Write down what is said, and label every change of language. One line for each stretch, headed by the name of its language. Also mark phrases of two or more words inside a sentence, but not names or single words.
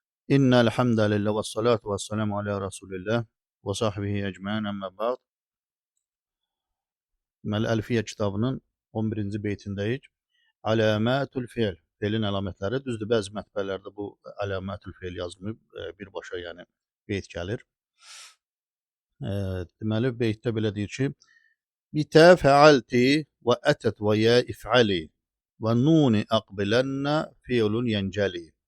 Arabic: إن الحمد لله والصلاة والسلام على رسول الله وصحبه أجمعين أما بعد.
Azerbaijani: Əl-Əlfiyyə kitabının 11-ci beytindəyik.
Arabic: علامة الفعل.
Azerbaijani: Fiilin əlamətləri. Düzdür, bəzi mətbələrdə bu
Arabic: علامة الفعل
Azerbaijani: yazılmayıb, birbaşa yəni beyt gəlir. Deməli, beytdə belə deyir ki,
Arabic: بتا فعلت وأتت ويا افعلي ونون أقبلن فعل ينجلي.